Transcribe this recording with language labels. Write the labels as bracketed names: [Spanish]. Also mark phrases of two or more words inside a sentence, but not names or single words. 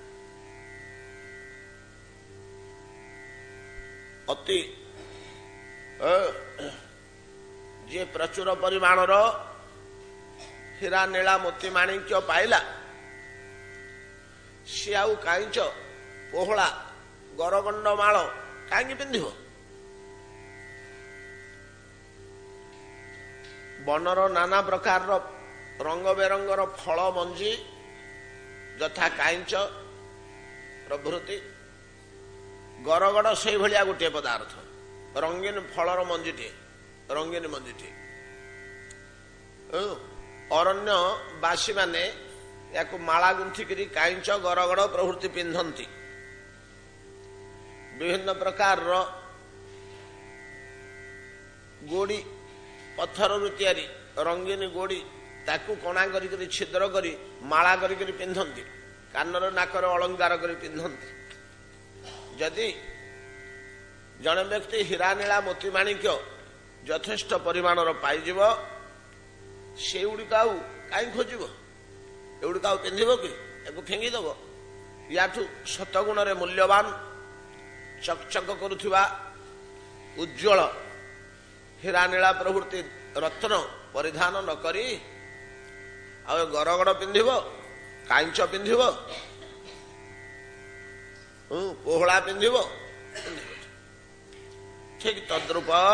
[Odia] ଅତି ଯେ ପ୍ରଚୁର ପରିମାଣର ହୀରା ନୀଳା ମୋତି ମାଣିକ୍ୟ ପାଇଲା ସି ଆଉ କାଇଁଚ ପୋହଳା ଗରଗଣ୍ଡ ମାଳ କାହିଁ ପିନ୍ଧିବ ବଣର ନାନା ପ୍ରକାର ରଙ୍ଗ ବେରଙ୍ଗର ଫଳ ମଞ୍ଜି ଯଥା କାଇଁଚ ପ୍ରଭୃତି ଗରଗଡ଼ ସେ ଭଳିଆ ଗୋଟେ ପଦାର୍ଥ ରଙ୍ଗୀନ ଫଳର ମଞ୍ଜିଟେ ରଙ୍ଗୀନ ମଞ୍ଜିଟେ ଅରଣ୍ୟ ବାସୀ ମାନେ ଯା ମାଳା ଗୁନ୍ଥିକି କାଇଁଚ ଗରଗଡ଼ ପ୍ରଭୃତି ପିନ୍ଧନ୍ତି ବିଭିନ୍ନ ପ୍ରକାର ଗୋଡ଼ି ପଥର ତିଆରି ରଙ୍ଗୀନ ଗୋଡ଼ି ତାକୁ କଣା କରି ଛିଦ୍ର କରି ମାଳା କରି ପିନ୍ଧନ୍ତି କାନର ନାକର ଅଳଙ୍କାର କରି ପିନ୍ଧନ୍ତି। ଯଦି ଜଡ଼େ ବ୍ୟକ୍ତି ହୀରା ନୀଳା ମୋତି ମାଣିକ୍ୟ ଯଥେଷ୍ଟ ପରିମାଣର ପାଇଯିବ ସେ ଗୁଡ଼ିକ ଆଉ କାହିଁ ଖୋଜ ଏଗୁଡ଼ିକ ଆଉ ପିନ୍ଧିବ କି ଫିଙ୍ଗିଦେବ ଯାହାଠୁ ଶତଗୁଣ ମୂଲ୍ୟବାନ ଚକଚକ କରୁଆ ଉଜ୍ଜ୍ୱଳ ହୀରା ନୀଳା ପ୍ରଭୃତି ରତ୍ନ ପରିଧାନ ନ କରି ଆ ଗରଗଡ଼ ପିନ୍ଧିବ କାଚ ପିନ୍ଧିବ ପୋହଳା ପିନ୍ଧିବ ଠିକ୍ ତଦ୍ରୂପ